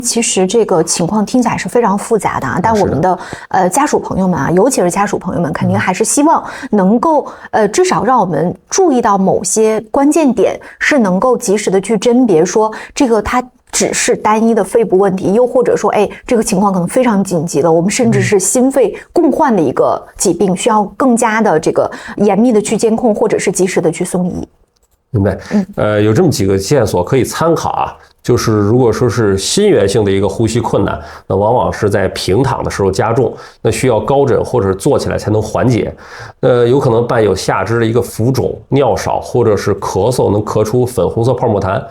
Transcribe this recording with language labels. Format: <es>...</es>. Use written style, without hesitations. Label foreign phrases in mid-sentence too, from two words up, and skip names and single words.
<zh>其實這個情況聽起來是非常複雜的啊，但我們的家屬朋友們啊，尤其是家屬朋友們，肯定還是希望能夠至少讓我們注意到某些關鍵點，是能夠及時的去甄別說這個它只是單一的肺部問題，又或者說這個情況可能非常緊急了，我們甚至是心肺共患的一個疾病，需要更加的这個嚴密的去監控，或者是及时的去送醫。明白，有這麼幾個線索可以參考啊，就是如果說是心源性的一個呼吸困難，那往往是在平躺的時候加重，那需要高枕或者坐起来才能緩解，有可能伴有下肢的一個浮腫、尿少或者是咳嗽，能咳出粉紅色泡沫痰。</zh>